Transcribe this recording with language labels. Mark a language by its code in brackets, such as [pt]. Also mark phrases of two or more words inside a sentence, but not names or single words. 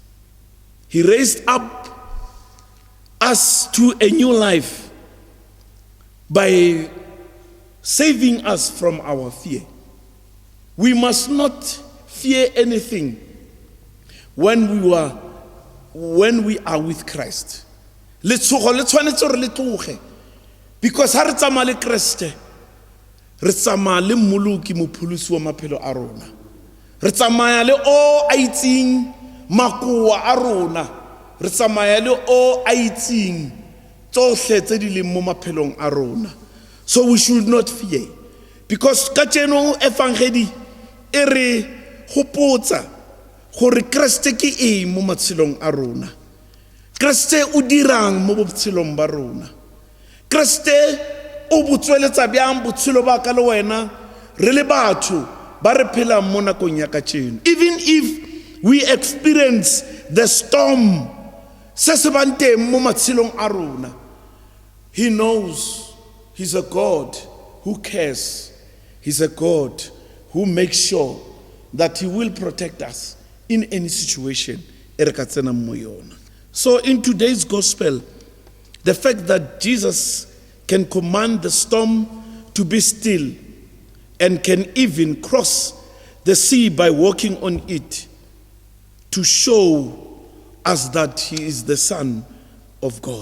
[en] He raised up us to a new life by saving us from our fear. We must not fear anything when we are with Christ. [tn] Letshogo le tshwanetse gore le tloge, because ha re tsamaya le Kriste, re tsamaya le mmoloki mopholosi wa maphelo a rona, re tsamaya le o a itseng makoa a rona, re tsamaya le o a itseng tsohle tse di leng mo maphelong a rona. [en] So we should not fear, because [tn] ka tseno evangeli e re gopotsa gore Kriste ke eng mo matshelong a rona. Kriste o dirang mo botshelong ba rona. Kriste o botsweletsa byang botshelo ba ka le wena re le batho ba re phelang mo nakong ya ka tseno. [en] Even if we experience the storm [tn] se se bang teng mo matshelong a rona, [en] he knows he's a God who cares. He's a God who makes sure that he will protect us in any situation [tn] e re ka tsena mo yona. [en] So in today's gospel, the fact that Jesus can command the storm to be still and can even cross the sea by walking on it, to show us that he is the Son of God.